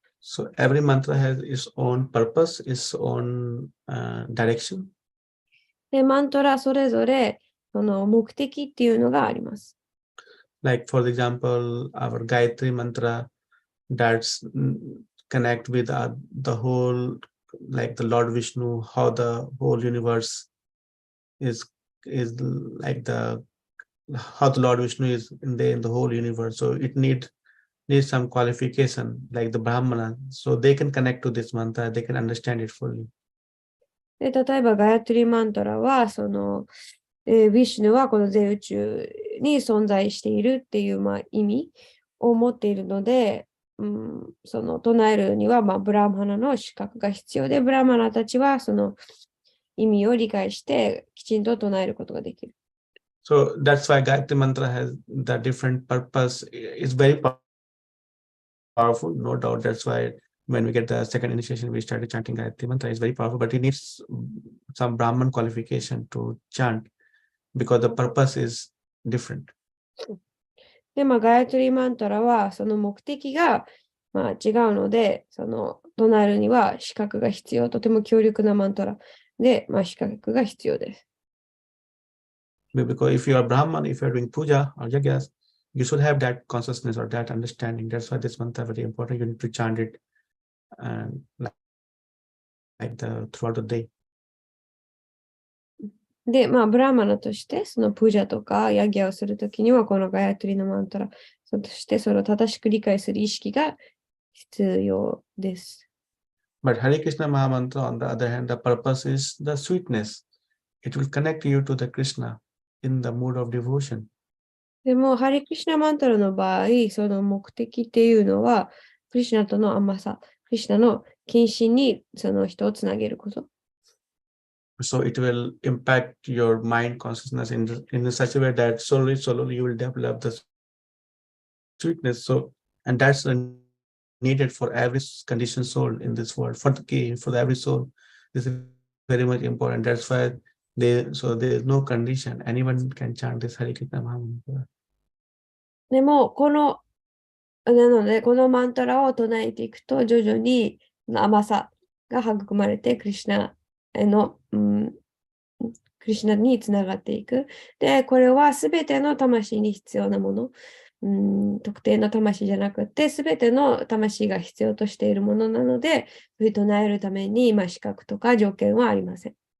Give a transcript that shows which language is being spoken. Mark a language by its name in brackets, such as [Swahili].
[English] So every mantra has its own purpose, its own direction. [Japanese] で、マントラそれぞれ、その目的っていうのがあります。 [English] Like for example, our Gayatri mantra that's connect with the whole, like the Lord Vishnu, how the whole universe is like how the Lord Vishnu is in the whole universe. So it needs some qualification, like the Brahmana, so they can connect to this mantra, they can understand it fully. [Japanese] で、例えばガヤトリマントラは、その、ヴィシュヌはこの全宇宙に存在しているっていう、意味を持っているので、その唱えるには、ブラマナの資格が必要で、ブラマナたちはその意味を理解してきちんと唱えることができる。 [English] So that's why Gayatri mantra has the different purpose. It's very powerful, no doubt. That's why when we get the second initiation, we started chanting Gayatri mantra. It's very powerful, but it needs some Brahman qualification to chant because the purpose is different. [Japanese] で、ガヤトリマントラはその目的が、違うので、その唱えるには資格が必要。とても強力なマントラで、資格が必要です。 [English] Because if you are Brahman, if you are doing puja or yagyas, you should have that consciousness or that understanding. That's why this mantra is very important. You need to chant it throughout the day. [Japanese] で、ブラーマナとして、そのプージャとかヤギャをするときには、このガヤトリのマントラ、そしてそれを正しく理解する意識が必要です。 [English] But Hare Krishna Mahamantra, on the other hand, the purpose is the sweetness. It will connect you to the Krishna in the mood of devotion. [Japanese] でも、ハレクリシュナマントラの場合、その目的っていうのは、クリシュナとの甘さ、クリシュナの献身にその人をつなげること。 [English] So it will impact your mind consciousness in such a way that slowly you will develop the sweetness. So, and that's needed for every conditioned soul in this world, for every soul. This is very much important. That's why So there is no condition. Anyone can chant this Hare Krishna Mahamantra. [Japanese] でも、なので、このマントラを唱えていくと、徐々に甘さが育まれて、クリシュナへの、クリシュナにつながっていく。で、これはすべての魂に必要なもの。特定の魂じゃなくて、すべての魂が必要としているものなので、唱えるために、資格とか条件はありません。